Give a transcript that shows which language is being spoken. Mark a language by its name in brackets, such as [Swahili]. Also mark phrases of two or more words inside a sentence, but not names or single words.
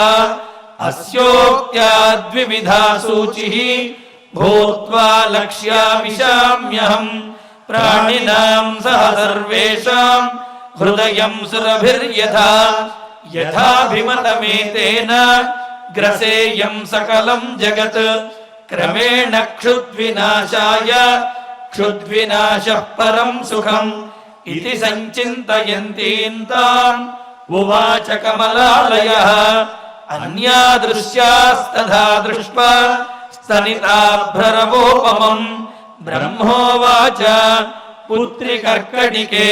[Sanskrit] అస్యోక్త్యా ద్వివిధా సూచిః భూత్వా లక్ష్యామిషామ్యహం. ప్రాణినాం సహ సర్వేషాం హృదయం సురభిర్యథా యథాభిమతమేతేన గ్రసేయం సకలం జగత్. क्रमेण क्षुद्विनाशाय क्षुद्विनाशः परं सुखम् इति सञ्चिन्तयन्तीं ताम् उवाच कमलालयः अन्यादृश्यास्तथा दृष्ट्वा स्तनिताभ्ररवोपमम् ब्रह्मोवाच पुत्रि कर्कटिके